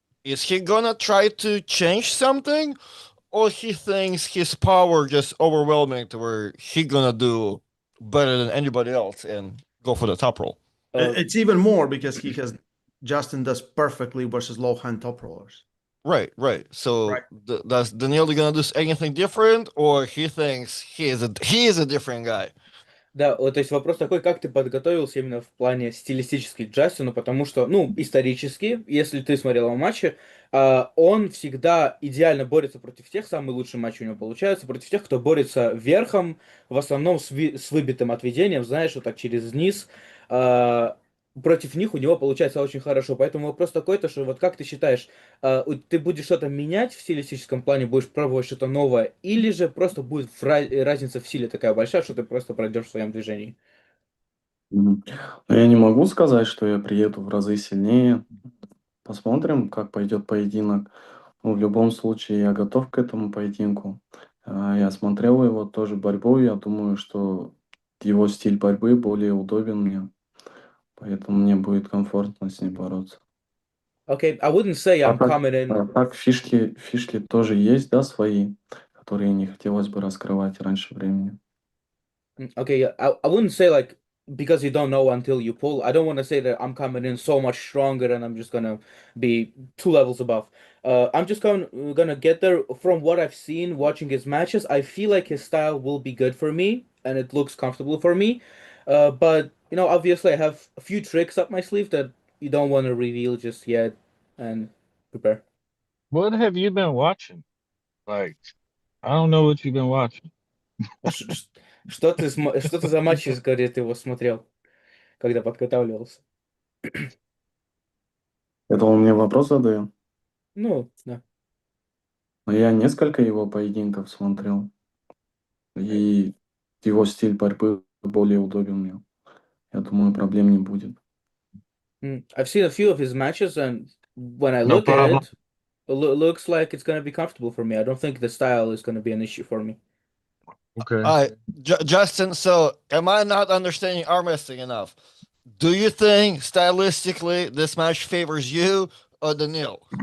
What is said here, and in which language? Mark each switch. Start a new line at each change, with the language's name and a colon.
English: is he gonna try to change something, or he thinks his power just overwhelming to where he gonna do better than anybody else and go for the top role? Uh, It's even more because he has Justin does perfectly versus low hand top rollers. Right, right. Right. So does Danil gonna do anything different, or he thinks he is a different guy?
Russian: Да, вот, то есть вопрос такой, как ты подготовился именно в плане стилистически к Джастину, потому что, ну, исторически, если ты смотрел его матчи, он всегда идеально борется против тех, самые лучшие матчи у него получаются, против тех, кто борется верхом, в основном с выбитым отведением, знаешь, вот так через низ. А, Против них у него получается очень хорошо, поэтому вопрос такой, то, что вот как ты считаешь, ты будешь что-то менять в стилистическом плане, будешь пробовать что-то новое, или же просто будет разница в силе такая большая, что ты просто пройдешь в своем движении? Мгм. Но я не могу сказать, что я приеду в разы сильнее. Посмотрим, как пойдет поединок. Ну, в любом случае, я готов к этому поединку. Я смотрел его тоже борьбу. Я думаю, что его стиль борьбы более удобен мне. Поэтому мне будет комфортно с ним бороться.
English: Okay, I wouldn't say А I'm coming in.
Russian: фишки тоже есть, да, свои, которые не хотелось бы раскрывать раньше времени.
English: Okay, yeah, I wouldn't say like because you don't know until you pull. I don't want to say that I'm coming in so much stronger and I'm just gonna be two levels above. I'm just gonna get there from what I've seen watching his matches. I feel like his style will be good for me and it looks comfortable for me. But you know, obviously, I have a few tricks up my sleeve that you don't want to reveal just yet and prepare. What have you been watching? Like, I don't know what you've been watching.
Russian: Ш- ш- что ты за матчи, говорит, ты его смотрел, когда подготавливался? Это он мне вопрос задает. Ну, да. Но я несколько его поединков смотрел, и его стиль борьбы более удобен мне. Я думаю, проблем не будет.
English: I've seen a few of his matches, and when I No look at problem. it, looks like it's gonna be comfortable for me. I don't think the style is gonna be an issue for me. Okay. All right, Justin. So, am I not understanding arm wrestling enough? Do you think stylistically this match favors you or Danil?